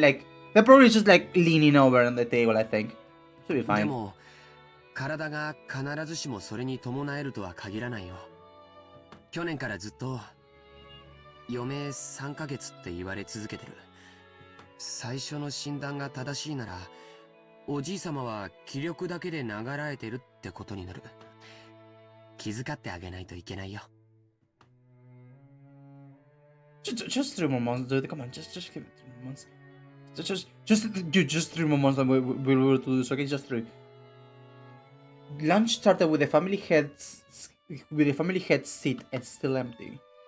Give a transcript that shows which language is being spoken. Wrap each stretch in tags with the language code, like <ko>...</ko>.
<en>Like they're probably just like leaning over on the table. I think should be fine.</en> <ja>でも体が必ずしもそれに伴えるとは限らないよ。去年からずっと余命3ヶ月って言われ続けてる。最初の診断が正しいなら、おじい様は気力だけで流らえてるってことになる。気遣ってあげないといけないよ。</ja> <en>Just 3 more months, dude. Come on, just give it 3 more months. Just 3 more months and we'll be able to do this. Okay, just 3. Lunch started with the family head seat and still empty.</en>